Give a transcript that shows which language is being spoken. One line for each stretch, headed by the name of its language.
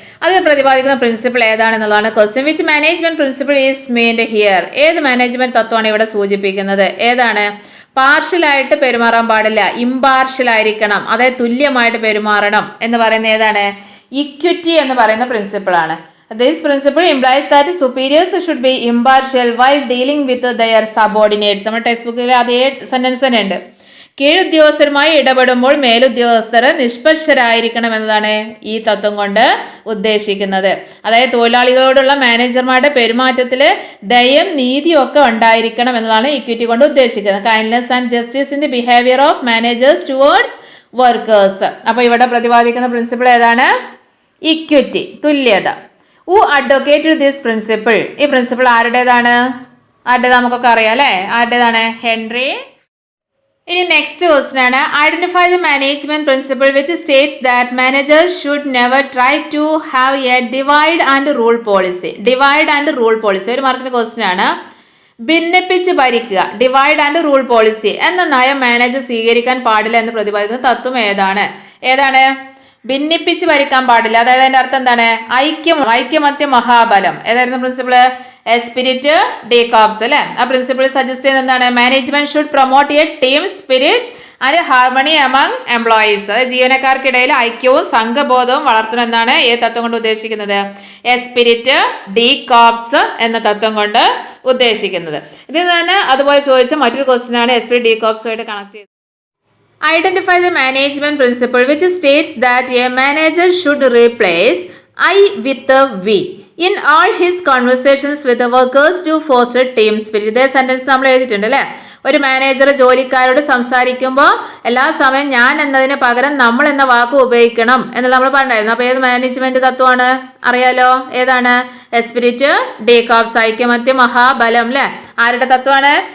Malayalam: അത് പ്രതിപാദിക്കുന്ന principle ഏതാണെന്നുള്ളതാണ് question.
English: Which management principle is meant here?
Malayalam: ഏത് മാനേജ്മെന്റ് തത്വമാണ് ഇവിടെ സൂചിപ്പിക്കുന്നത്? ഏതാണ്? പാർഷ്യലായിട്ട് പെരുമാറാൻ പാടില്ല, ഇമ്പാർഷ്യൽ ആയിരിക്കണം, അതായത് തുല്യമായിട്ട് പെരുമാറണം എന്ന് പറയുന്ന ഏതാണ്? ഇക്വിറ്റി എന്ന് പറയുന്ന പ്രിൻസിപ്പിളാണ്.
English: This principle implies that superiors should be impartial while dealing with their subordinates.
Malayalam: നമ്മുടെ ടെക്സ്റ്റ് ബുക്കിൽ അതേ സെന്റൻസ് തന്നെ ഉണ്ട്. കീഴുദ്യോഗസ്ഥരുമായി ഇടപെടുമ്പോൾ മേലുദ്യോഗസ്ഥർ നിഷ്പക്ഷരായിരിക്കണം എന്നതാണ് ഈ തത്വം കൊണ്ട് ഉദ്ദേശിക്കുന്നത്. അതായത് തൊഴിലാളികളോടുള്ള മാനേജർമാരുടെ പെരുമാറ്റത്തിൽ ദയം നീതിയും ഒക്കെ ഉണ്ടായിരിക്കണം എന്നതാണ് ഇക്വിറ്റി കൊണ്ട് ഉദ്ദേശിക്കുന്നത്.
English: Kindness and justice in the behaviour of managers towards workers.
Malayalam: അപ്പോൾ ഇവിടെ പ്രതിപാദിക്കുന്ന പ്രിൻസിപ്പിൾ ഏതാണ്? ഇക്വിറ്റി, തുല്യത.
English: Who advocated this principle?
Malayalam: ഈ പ്രിൻസിപ്പിൾ ആരുടേതാണ്? നമുക്കൊക്കെ അറിയാം, അല്ലേ? ആരുടേതാണ്? ഹെൻറി. ഇനി നെക്സ്റ്റ് ക്വസ്റ്റ്യൻ ആണ്,
English: Identify the management principle which states that managers should never try to have a divide and rule policy.
Malayalam: Divide and rule policy ഒരു മാർക്കിന്റെ ക്വസ്റ്റ്യൻ ആണ്. ഭിന്നിപ്പിച്ച് ഭരിക്കുക, ഡിവൈഡ് ആൻഡ് റൂൾ പോളിസി എന്ന നയം മാനേജർ സ്വീകരിക്കാൻ പാടില്ല എന്ന് പ്രതിപാദിക്കുന്ന തത്വം ഏതാണ്? ഭിന്നിപ്പിച്ച് ഭരിക്കാൻ പാടില്ല. അതായത് അതിന്റെ അർത്ഥം എന്താണ്? ഐക്യമത്യ മഹാബലം. ഏതായിരുന്നു പ്രിൻസിപ്പിള്? എസ്പിരിറ്റ് ഡി കോപ്സ്, അല്ലെ? ആ പ്രിൻസിപ്പിൾ സജസ്റ്റ് ചെയ്യുന്നത് എന്താണ്?
English: Management should promote a team spirit and harmony among employees.
Malayalam: അതായത് ജീവനക്കാർക്കിടയിൽ ഐക്യവും സംഘബോധവും വളർത്തണം എന്നാണ് ഈ തത്വം കൊണ്ട് ഉദ്ദേശിക്കുന്നത്. എസ്പിരിറ്റ് ഡി കോപ്സ് എന്ന തത്വം കൊണ്ട് ഉദ്ദേശിക്കുന്നത്. ഇതിൽ തന്നെ അതുപോലെ ചോദിച്ച മറ്റൊരു ക്വസ്റ്റ്യൻ ആണ് എസ്പിരിറ്റ് ഡി കോപ്സുമായിട്ട് കണക്ട് ചെയ്ത്.
English: Identify the management principle which states that a manager should replace I with a we in all his conversations with the workers to foster team spirit.
Malayalam: ഇതേ സെന്റൻസ് നമ്മൾ എഴുതിയിട്ടുണ്ട്, അല്ലേ? ഒരു manager ജോലിക്കാരോട് സംസാരിക്കുമ്പോൾ എല്ലാ സമയം ഞാൻ എന്നതിന് പകരം നമ്മൾ എന്ന വാക്ക് ഉപയോഗിക്കണം എന്നുള്ള നമ്മൾ പറഞ്ഞായിരുന്നു. അപ്പോൾ ഏത് മാനേജ്മെന്റ് തത്വമാണ്? അറിയാലോ, ഏതാണ്? എസ്പിരിറ്റ് ഡി കോപ്സ്, ഐക്യമത്യ മഹാബലം, അല്ലേ? ആരുടെ തത്വമാണ്?